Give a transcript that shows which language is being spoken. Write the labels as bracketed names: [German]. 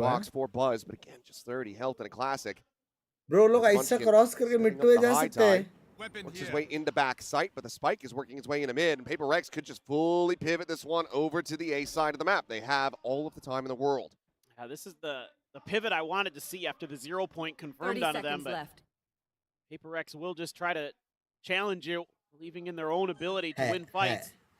[English] box for Buzz, but again, just 30 health in a classic. [Hindi] Bro, लोग ऐसा cross करके mid to जा सकते हैं. [English] Works his way into back sight, but the spike is working its way into mid, and Paper Rex could just fully pivot this one over to the A side of the map. They have all of the time in the world. This is the pivot I wanted to see after the 0 point confirmed onto them, but left. Paper Rex will just try to challenge you, believing in their own ability to win fights.